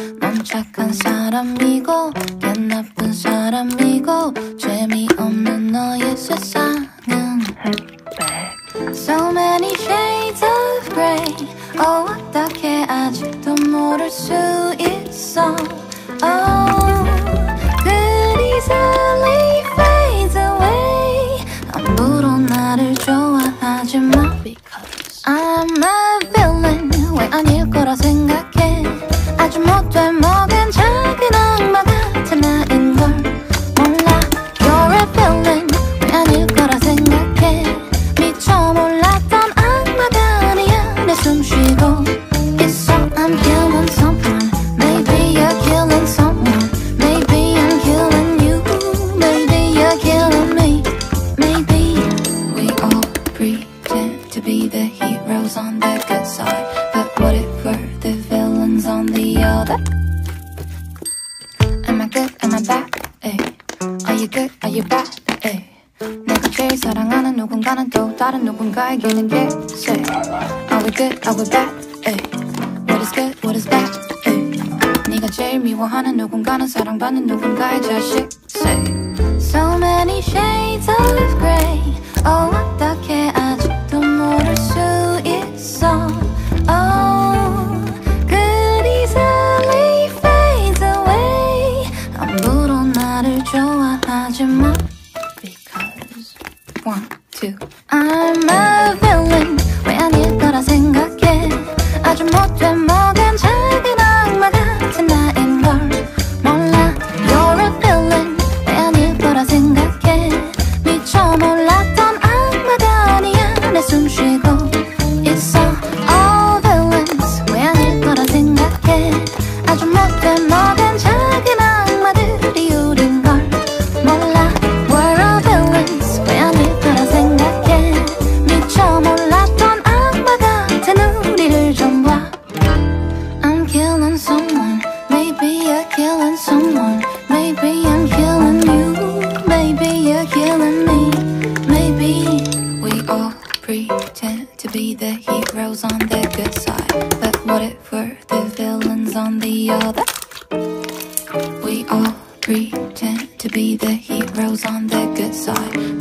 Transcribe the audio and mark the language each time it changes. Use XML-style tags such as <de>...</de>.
<ko>넌 착한 사람이고 난 나쁜 사람이고 재미없는 너의 세상은</ko> <en>So many shades of grey.</en> <ko>Oh, 어떻게 아직도 모를 수 있어.</ko> <en>Oh, good easily fades away.</en> <ko>아무도 나를 좋아하지 마</ko> <en>Because I'm a villain.</en> <ko>왜 아닐 거라 생각해. 아주 못돼 먹은 작은 악마 같은 나인걸 몰라.</ko> <en>You're a villain.</en> <ko>왜 아닐 거라 생각해. 미처 몰랐던 악마가 아니야. 내 숨쉬고 있어.</ko> <en>I'm killing someone. Maybe you're killing someone. Maybe I'm killing you. Maybe you're killing me. Maybe we all pretend to be the heroes on the good side. But what if we're the villains on the other? Am I good? Am I bad? Ay. Are you good? Are you bad? Ay.</en> <ko>내가 제일 사랑하는 누군가는 또 다른 누군가에게는</ko> <en>say Are we good? Are we bad? Ay. What is good? What is bad? Ay.</en> <ko>네가 제일 미워하는 누군가는 사랑받는 누군가의 자식</ko> <en>say So many shades of grey.</en> <ko>Oh, 어떻게 아직도 모를 수 있어.</ko> <en>Oh, good easily fades away.</en> <ko>아무도 나를 좋아하지 마</ko> <en>Because 1, 2 I'm a villain.</en> <ko>왜 아닐 거라 생각해. 아주 못돼 먹은 작은 악마 같은 나인걸 몰라. You're a villain. 왜 아닐 거라 생각해. 미처 몰랐던 악마가 아니야. 내 숨쉬고 있어.</ko> <en>All villains.</en> <ko>왜 아닐 거라 생각해. 아주 못돼 먹은 작은 악마들이 우린걸 몰라.</ko> <en>We're all villains.</en> <ko>왜 아닐 거라 생각해. 미처 몰랐던 악마 같은 우리를 좀 봐.</ko> <en>I'm killing someone. Maybe you're killing someone. Maybe I'm killing you. Maybe you're killing me. Maybe we all pretend to be the heroes on the good side. But what if we're the villains on the other? We all pretend to be the heroes on the good side.</en>